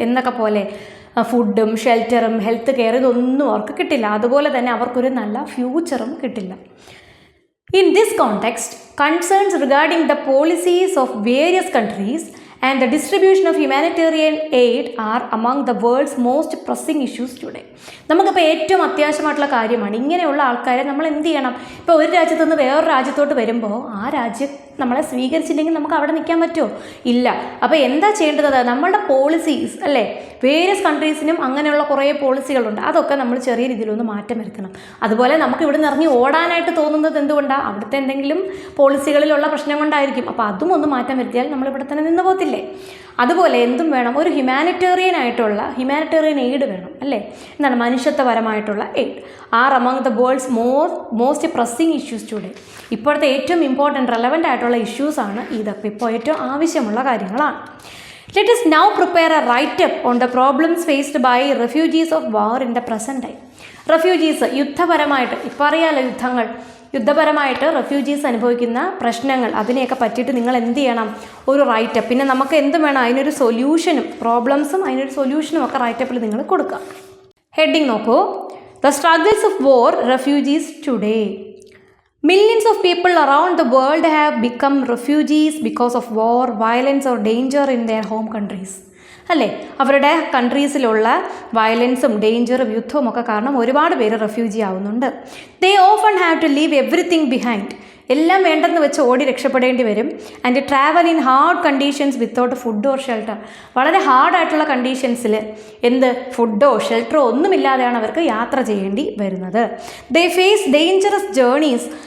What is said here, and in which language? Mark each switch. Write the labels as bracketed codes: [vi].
[ml] എന്നൊക്കെ പോലെ ഫുഡും ഷെൽറ്ററും ഹെൽത്ത് കെയർ ഇതൊന്നും അവർക്ക് കിട്ടില്ല. അതുപോലെ തന്നെ അവർക്കൊരു നല്ല ഫ്യൂച്ചറും കിട്ടില്ല. [en] In this context, concerns regarding the policies of various countries and the distribution of humanitarian aid are among the world's most pressing issues today. [ml] നമുക്കിപ്പോൾ ഏറ്റവും അത്യാവശ്യമായിട്ടുള്ള കാര്യമാണ് ഇങ്ങനെയുള്ള ആൾക്കാരെ നമ്മൾ എന്ത് ചെയ്യണം. ഇപ്പോൾ ഒരു രാജ്യത്തു നിന്ന് വേറൊരു രാജ്യത്തോട്ട് വരുമ്പോൾ ആ രാജ്യം നമ്മളെ സ്വീകരിച്ചില്ലെങ്കിൽ നമുക്ക് അവിടെ നിൽക്കാൻ പറ്റുമോ? ഇല്ല. അപ്പോൾ എന്താ ചെയ്യേണ്ടത്, നമ്മളുടെ പോളിസീസ് അല്ലേ, വേരിയസ് കൺട്രീസിനും അങ്ങനെയുള്ള കുറേ പോളിസികളുണ്ട്, അതൊക്കെ നമ്മൾ ചെറിയ രീതിയിലൊന്ന് മാറ്റം വരുത്തണം. അതുപോലെ നമുക്ക് ഇവിടെ നിന്ന് ഇറങ്ങി ഓടാനായിട്ട് തോന്നുന്നത് എന്തുകൊണ്ടാണ്, അവിടുത്തെ എന്തെങ്കിലും പോളിസികളിലുള്ള പ്രശ്നം കൊണ്ടായിരിക്കും. അപ്പോൾ അതും ഒന്ന് മാറ്റം വരുത്തിയാൽ നമ്മളിവിടെ തന്നെ നിന്ന് പോകത്തില്ലേ. അതുപോലെ എന്തും വേണം, ഒരു ഹ്യൂമാനിറ്റേറിയൻ എയ്ഡ് വേണം അല്ലേ. എന്താണ്, മനുഷ്യത്വപരമായിട്ടുള്ള [en] Aid are among the world's most pressing issues today. [ml] ഇപ്പോഴത്തെ ഏറ്റവും ഇമ്പോർട്ടൻറ്റ് റെലവൻ്റ് ആയിട്ടുള്ള ഇഷ്യൂസാണ് ഇതൊക്കെ, ഇപ്പോൾ ഏറ്റവും ആവശ്യമുള്ള കാര്യങ്ങളാണ്. [en] Let us now prepare a write-up on the problems faced by refugees of war in the present time. [ml] Refugees യുദ്ധപരമായിട്ട്, ഇപ്പോൾ അറിയാമല്ലോ യുദ്ധപരമായിട്ട് റെഫ്യൂജീസ് അനുഭവിക്കുന്ന പ്രശ്നങ്ങൾ, അതിനെയൊക്കെ പറ്റിയിട്ട് നിങ്ങൾ എന്ത് ചെയ്യണം, ഒരു റൈറ്റപ്പ്. പിന്നെ നമുക്ക് എന്ത് വേണം, അതിനൊരു സൊല്യൂഷനും, പ്രോബ്ലംസും അതിനൊരു സൊല്യൂഷനും ഒക്കെ റൈറ്റപ്പിൽ നിങ്ങൾ കൊടുക്കുക. ഹെഡിങ് നോക്കൂ, [en] The struggles of war refugees today. Millions of people around the world have become refugees because of war, violence or danger in their home countries. [ml] അല്ലേ, അവരുടെ കൺട്രീസിലുള്ള വയലൻസും ഡേഞ്ചറും യുദ്ധവും ഒക്കെ കാരണം ഒരുപാട് പേര് റെഫ്യൂജി ആവുന്നുണ്ട്. [en] They often have to leave everything behind. [ml] എല്ലാം വേണ്ടെന്ന് വെച്ച് ഓടി രക്ഷപ്പെടേണ്ടി വരും. [en] And travel in hard conditions without food or shelter. [ml] വളരെ ഹാർഡായിട്ടുള്ള കണ്ടീഷൻസിൽ ഫുഡോ ഷെൽട്ടറോ ഒന്നുമില്ലാതെയാണ് അവർക്ക് യാത്ര ചെയ്യേണ്ടി വരുന്നത്. [en] they face dangerous journeys